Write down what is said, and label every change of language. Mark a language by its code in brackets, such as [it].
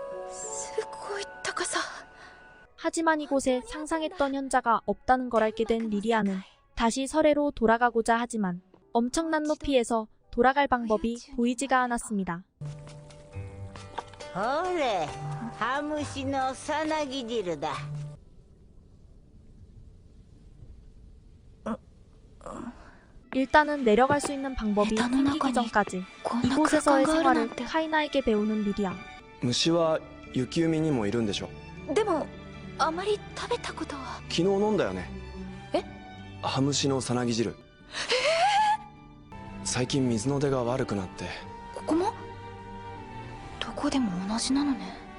[ja] すごい高さ。 [ko] 하지만 이곳에 상상했던 현자가 없다는 걸 알게 된 리리아는 다시 설해로 돌아가고자 하지만 엄청난 높이에서 돌아갈 방법이 보이지가 않았습니다. [ja] ほれ、ハムシのさなぎ汁だ。 [ko] 일단은 내려갈 수 있는 방법이 생기기 전까지 [ja] こんな空 [ko] 이곳에서의 [ja] 間があるなんて。 [ko] 카이나에게 배우는 리리아. [ja] 虫は雪海にもいるんでしょ。でもあまり食べたことは。昨日飲んだよね。え？ハムシのさなぎ汁。最近水の出が悪くなって。ここもどこでも同じなのね。